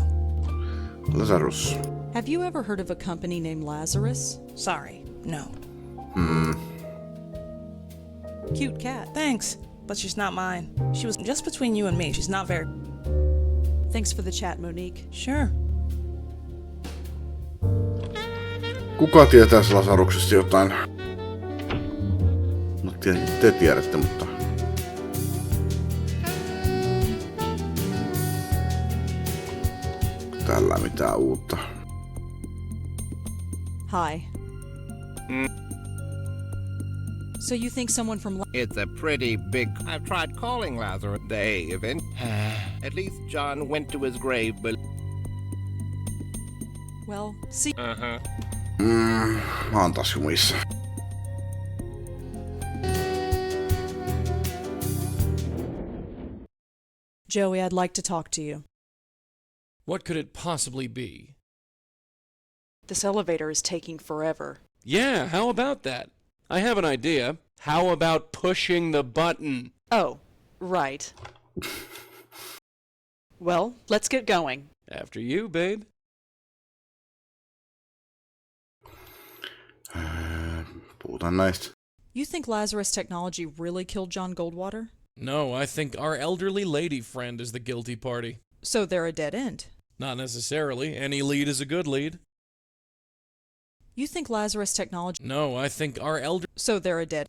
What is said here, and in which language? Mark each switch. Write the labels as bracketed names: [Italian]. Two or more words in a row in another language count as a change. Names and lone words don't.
[English] Lazarus. Have you ever heard of a company named Lazarus? Sorry, no. Cute cat. Thanks, but she's not mine. She was just between you and me. She's not very... Thanks for the chat, Monique. Sure. [Finnish] Kuka tietää Lasaruksesta jotain? No te tiedätte, mutta... Tällä mitään uutta. [English] Hi. So you think someone from... It's a pretty big... I've tried calling Lazarus. They event... At least John went to his grave, but... Well, see... [Finnish] Mä oon taas jumissa. [English] Joey, I'd like to talk to you. What could it possibly be? This elevator is taking forever. Yeah, how about that? I have an idea. How about pushing the button? Oh, right. Well, let's get going. After you, babe. [Finnish] Puhutaan näistä. [English] You think Lazarus Technology really killed John Goldwater? No, I think our elderly lady friend is the guilty party. So they're a dead end. Not necessarily. Any lead is a good lead. You think Lazarus Technology... No, I think our elder... So they're a dead...